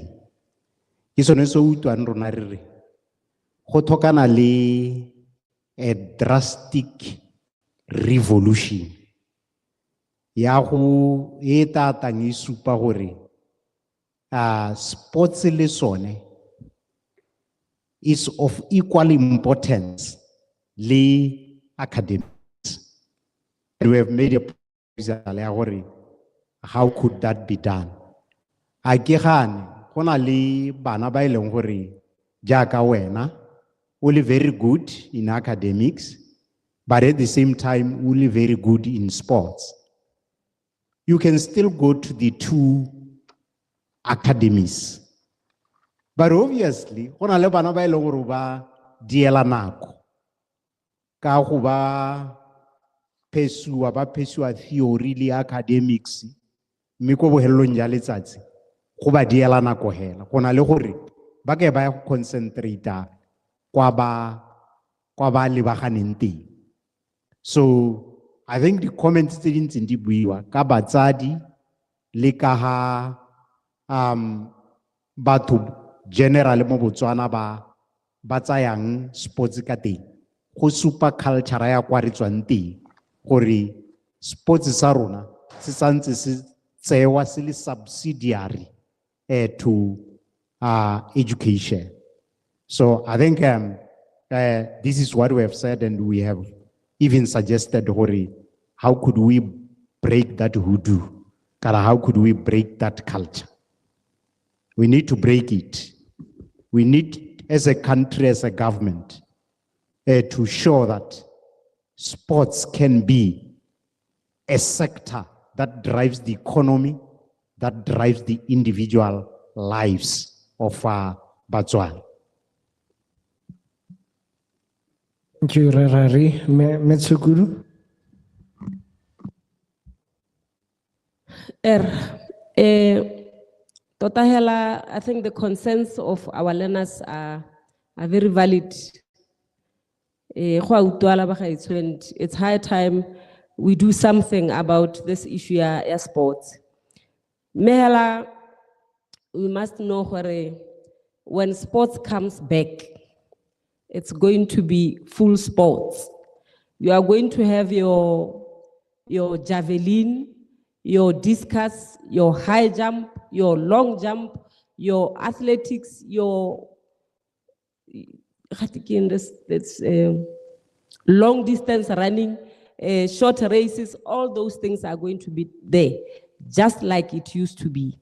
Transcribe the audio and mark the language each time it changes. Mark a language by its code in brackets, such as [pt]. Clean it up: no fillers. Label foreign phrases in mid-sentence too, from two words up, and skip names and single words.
[tn] Ke sone se utlwang rona re re go tlhokana le [en] a drastic revolution [tn] ya go e tatang e supa gore sports le sone [en] is of equal importance [tn] le academics. [en] And we have made a proposal [tn] ya gore [en] how could that be done? [tn] A ke gane go na le bana ba e leng gore jaaka wena o le [en] very good in academics, but at the same time [tn] o le [en] very good in sports. You can still go to the two academies. But obviously, [tn] go na le bana ba e leng gore ba diela nako ka go ba phesiwa theory le academics, mme ko bohelelong ja letsatsi go ba diela nako hela. Go na le gore ba ke ba ya go concentrate kwa ba lebaganeng teng. [en] So I think the comments [tn] tse dintseng di buiwa ka batsadi le ka ha batho general mo Botswana ba tsayang sports ka teng go supa culture ya kwa re tswang teng gore sports sa rona se santse se tsewa se le [en] subsidiary to education. So I think this is what we have said, and we have even suggested how could we break that hoodoo? How could we break that culture? We need to break it. We need, as a country, as a government, to show that sports can be a sector that drives the economy, that drives the individual lives of Botswana. Thank you, Rarare. Metsukuru. [tn] Tota hela, [en] I think the concerns of our learners are very valid. And it's high time we do something about this issue ya sports. [tn] Mehela, [en] we must know when sports comes back, it's going to be full sports. You are going to have your javelin, your discus, your high jump, your long jump, your athletics, your long distance running, short races, all those things are going to be there, just like it used to be.